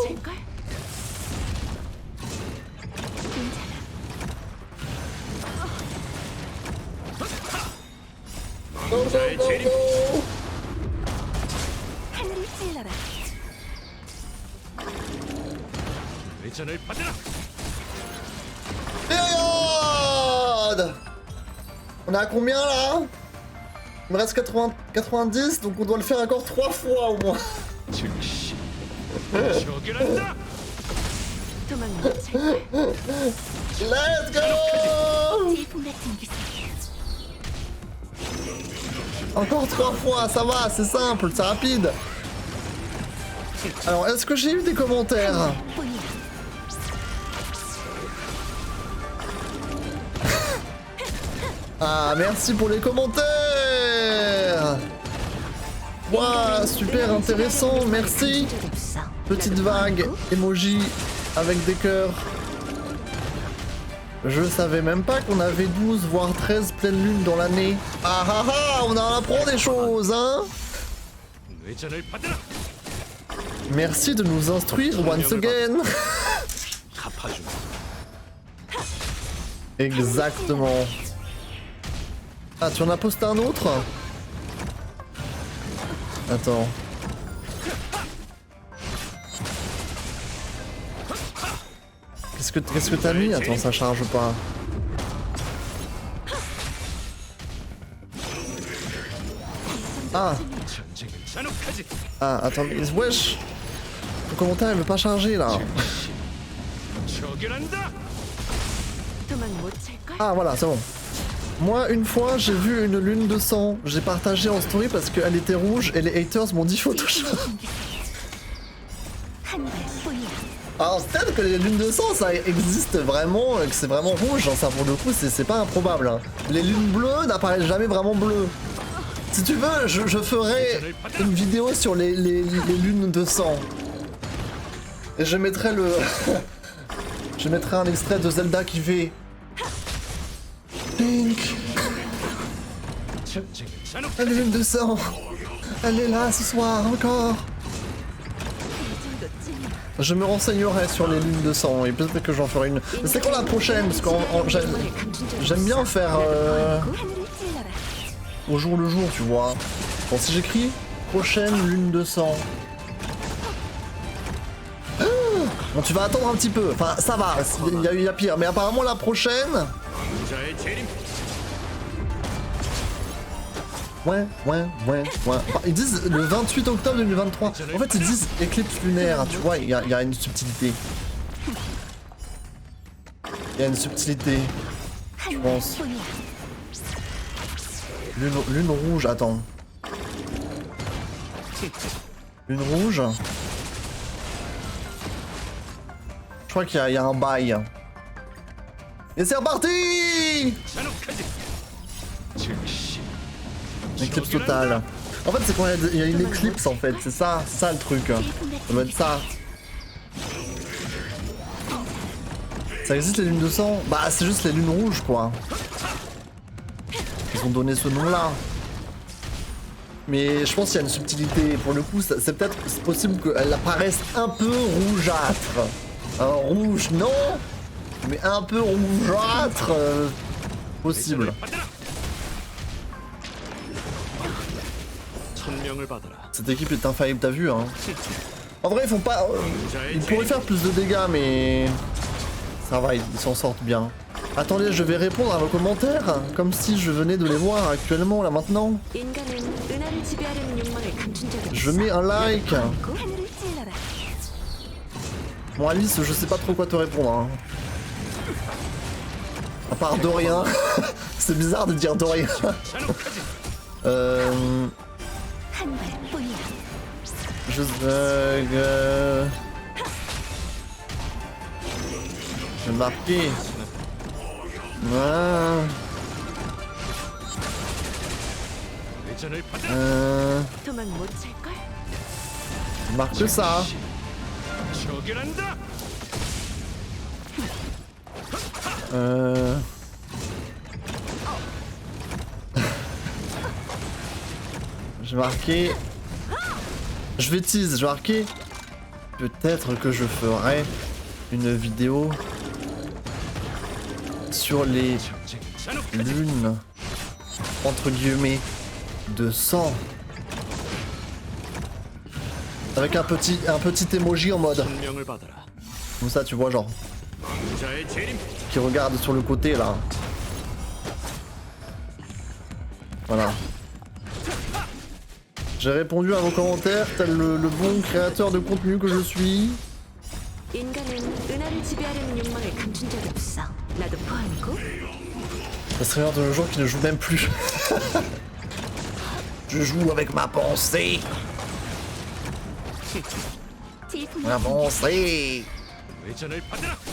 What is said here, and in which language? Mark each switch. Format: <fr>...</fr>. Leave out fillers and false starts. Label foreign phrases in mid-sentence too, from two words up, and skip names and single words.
<ko>찰걸? 괜찮아.</ko> <en>Go, go,</en> <ko>왕자의</ko> <en>go,</en> <ko>재림.</ko> <en>go.</en> <ko>하늘을 찔러라. 회전을 받으라.</ko> <fr>Période. On est à combien là? Il me reste 80, 90, donc on doit le faire encore 3 fois au moins.</fr> <ko>즉시 처결한다. 도망 못 찰걸?</ko> <en>Let's go.</en> <ko>질풍 같은 기세.</ko> <fr>Encore 3 fois, ça va, c'est simple, c'est rapide. Alors, est-ce que j'ai eu des commentaires?</fr> <ko>뿐이야.</ko> <fr>Ah, merci pour les commentaires. Ouah, super intéressant, merci. Petite vague, emoji avec des cœurs. Je savais même pas qu'on avait 12 voire 13 pleines lunes dans l'année. Ah ah ah, on en apprend des choses, hein.</fr> <ko>회전을 받아라.</ko> <fr>Merci de nous instruire</fr> <en>once again.</en> <ko>갚아주마.</ko> <fr>Exactement. Ah, tu en as posté un autre? Attends. Qu'est-ce que t'as mis? Attends, ça charge pas. Ah.</fr> <ko>전쟁은 잔혹하지.</ko> <fr>Ah, attends, mais wesh. Le commentaire il veut pas charger là.</fr> <ko>처결한다. 도망 못 찰걸?</ko> <fr>Ah voilà, c'est bon. Moi, une fois, j'ai vu une lune de sang. J'ai partagé en story parce qu'elle était rouge et les haters m'ont dit Photoshop.</fr> <ko>한 발뿐이야.</ko> <fr>Alors, peut-être que les lunes de sang, ça existe vraiment, que c'est vraiment rouge. Hein, ça, pour le coup, c'est pas improbable. Hein. Les lunes bleues n'apparaissent jamais vraiment bleues. Si tu veux, je ferai une vidéo sur les lunes de sang. Et je mettrai le... je mettrai un extrait de Zelda qui fait... Link,</fr> <ko>전쟁은 잔혹.</ko> <fr>la lune de sang. Elle est là ce soir encore. Je me renseignerai sur les lunes de sang et peut-être que j'en ferai une. Mais c'est quand la prochaine? Parce que j'aime bien faire au jour le jour, tu vois. Bon, si j'écris prochaine lune de sang. Ah, bon, tu vas attendre un petit peu. Enfin, ça va, il y a pire. Mais apparemment, la prochaine.</fr> <ko>자의 재림.</ko> <fr>Ouais. Enfin, ils disent le 28 octobre 2023. En fait, ils disent éclipse lunaire, tu vois, il y a une subtilité. Il y a une subtilité, je pense. Lune rouge, attends. Lune rouge. Je crois qu'il y a un bail. Et c'est reparti!</fr> <ko>잔혹하지. 즉시.</ko> <fr>Éclipse totale. En fait, c'est quand il y a une éclipse en fait, c'est ça le truc. Ça doit être ça. Ça existe les lunes de sang? Bah, c'est juste les lunes rouges quoi. Ils ont donné ce nom-là. Mais je pense qu'il y a une subtilité. Pour le coup, c'est peut-être possible qu'elle apparaisse un peu rougeâtre. Rouge, non, mais un peu rougeâtre. Possible.</fr> <ko>천명을 받아라.</ko> <fr>Cette équipe est infaillible, t'as vu, hein. En vrai, ils font pas... ils pourraient faire plus de dégâts, mais... ça va, ils s'en sortent bien. Attendez, je vais répondre à vos commentaires, comme si je venais de les voir actuellement, là, maintenant.</fr> <ko>인간은 은하를 지배하려는 욕망을 감춘 적이</ko> <fr>Je</fr> <ko>없어.</ko> <fr>mets un like.</fr> <ko>고 하늘을 찔러라.</ko> <fr>Bon, Alice, je sais pas trop quoi te répondre, hein. À part Dorian. C'est bizarre de dire Dorian.</fr> <ko>잔혹하지. 한 발뿐이야.</ko> <fr>J'ai marqué. Ah,</fr> <ko>회전을 받아라. 도망 못 찰걸?</ko> <fr>je marque ça.</fr> <ko>처결한다.</ko> <fr>J'ai marqué. Je vais tease, j'ai marqué. Peut-être que je ferai une vidéo sur les</fr> <ko>전쟁은 잔혹하지.</ko> <fr>lunes entre guillemets de sang. Avec un petit emoji en mode.</fr> <ko>천명을 받아라.</ko> <fr>Comme ça tu vois genre.</fr> <ko>자의 재림.</ko> <fr>Qui regarde sur le côté là. Voilà. J'ai répondu à vos commentaires tel le bon créateur de contenu que je suis.</fr> <ko>인간은 은하를 지배하려는 욕망을 감춘 적이 없어. 나도 포함이고.</ko> <fr>Ça serait l'heure de nos jours qui ne jouent même plus. Je joue avec ma pensée. Ma pensée.</fr> <ko>회전을 받아라.</ko>